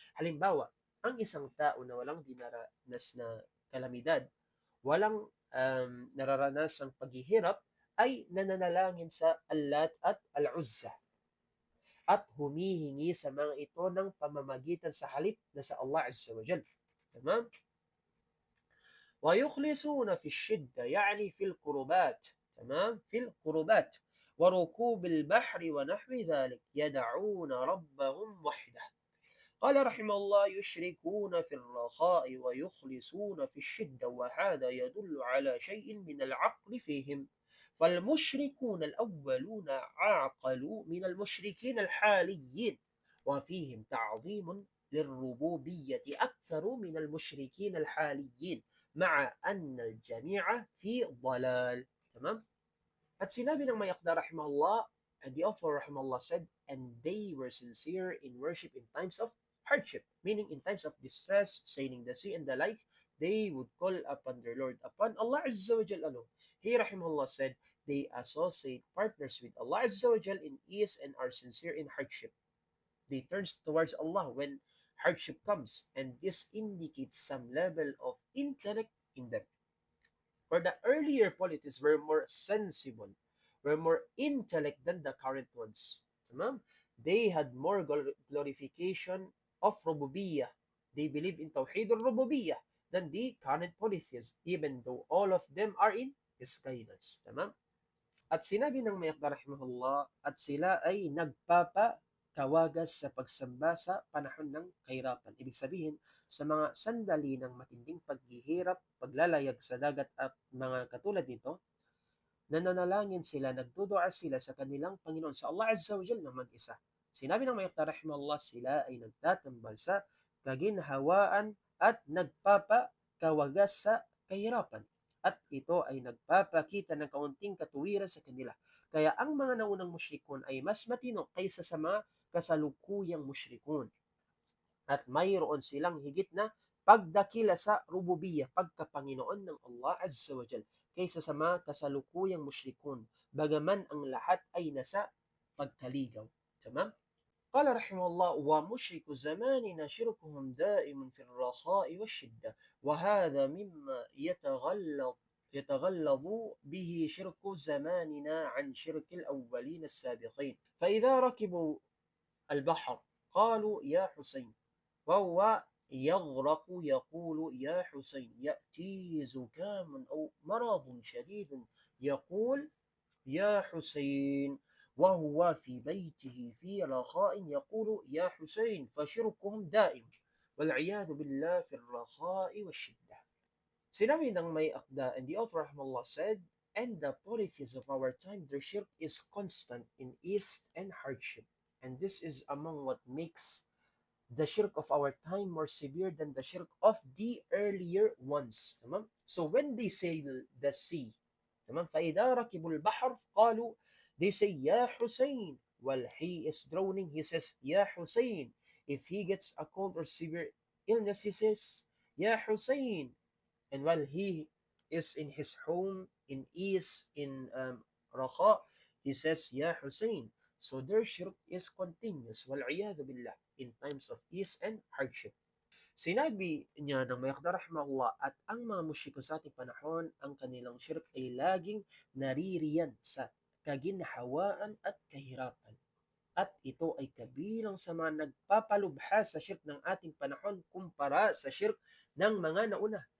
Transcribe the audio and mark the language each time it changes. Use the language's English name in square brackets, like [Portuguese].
[Filipino] Halimbawa, ang isang tao na walang dinaranas na kalamidad, walang nararanasang paghihirap, ay nananalangin sa Allat at Al-Uzza at humihingi sa mga ito ng pamamagitan sa halip na sa Allah Azza wa Jal. [Arabic] Tamam? ويخلصون في الشدة يعني في القربات. تمام؟ في القربات وركوب البحر ونحو ذلك يدعون ربهم وحده. قال رحمه الله: يشركون في الرخاء ويخلصون في الشدة، وهذا يدل على شيء من العقل فيهم. فالمشركون الأولون عاقلوا من المشركين الحاليين، وفيهم تعظيم للربوبية أكثر من المشركين الحاليين، مع أن الجميع في ضلال. تمام؟ [Filipino] At sinabi ng Mayaqda rahimahullah, [English] and the author rahimahullah said, and they were sincere in worship in times of hardship, meaning in times of distress, sailing the sea and the like, they would call upon their Lord, upon Allah Azza wa Jal alone. He rahimahullah said, they associate partners with Allah Azza wa Jal in ease and are sincere in hardship. They turn towards Allah when hardship comes, and this indicates some level of intellect in them. For the earlier polytheists were more sensible, were more intellect than the current ones. Tamam? They had more glorification of rububiyyah. They believe in Tawheed al-Rububiyyah. than the current polytheists, even though all of them are in misguidance. [Filipino] Tama? At sinabi ng may akda rahimahullah, at sila ay nagpapakawagas sa pagsamba sa panahon ng kahirapan. Ibig sabihin, sa mga sandali ng matinding paghihirap, paglalayag sa dagat at mga katulad nito, nananalangin sila, nagdudua sila sa kanilang Panginoon, sa Allah Azza wa Jalla na mag-isa. Sinabi ng may akda rahimahullah, sila ay nagtatambal sa kaginhawaan at nagpapakawagas sa kahirapan. At ito ay nagpapakita ng kaunting katuwiran sa kanila. Kaya ang mga naunang musyrikun ay mas matino kaysa sa mga kasalukuyang musyrikun. At mayroon silang higit na pagdakila sa rububiyah, pagkapanginoon ng Allah Azza wa Jal, kaysa sa mga kasalukuyang musyrikun, bagaman ang lahat ay nasa pagkaligaw. [Arabic] Tamam? قال رحمه الله ومشرك زماننا شركهم دائم في الرخاء والشدة وهذا مما يتغلظ به شرك زماننا عن شرك الأولين السابقين فإذا ركبوا البحر قالوا يا حسين وهو يغرق يقول يا حسين يأتي زكام أو مرض شديد يقول يا حسين وهو في بيته في رخاء يقول يا حسين فشركهم دائم والعياذ بالله في الرخاء والشدة. [Filipino] Sinabi ng may akda, [English] and the author rahimahullah said, and the polytheists of our time, their shirk is constant in ease and hardship. And this is among what makes the shirk of our time more severe than the shirk of the earlier ones. [Arabic] تمام? [English] So when they sail the sea, تمام? [Arabic] فإذا ركبوا البحر قالوا, [English] they say [Arabic] يا حسين. [English] While he is drowning, he says [Arabic] يا حسين. [English] If he gets a cold or severe illness, he says يا حسين. And while he is in his home, in ease, in raha, he says يا حسين. So their shirk is continuous, wal'iyadhu billah, in times of ease and hardship. [Filipino] Sinabi niya ng may akda rahimahullah, at ang mga musyriko sa ating panahon, ang kanilang shirk ay laging naririyan sa kaginhawaan at kahirapan. At ito ay kabilang sa mga nagpapalubha sa shirk ng ating panahon kumpara sa shirk ng mga nauna.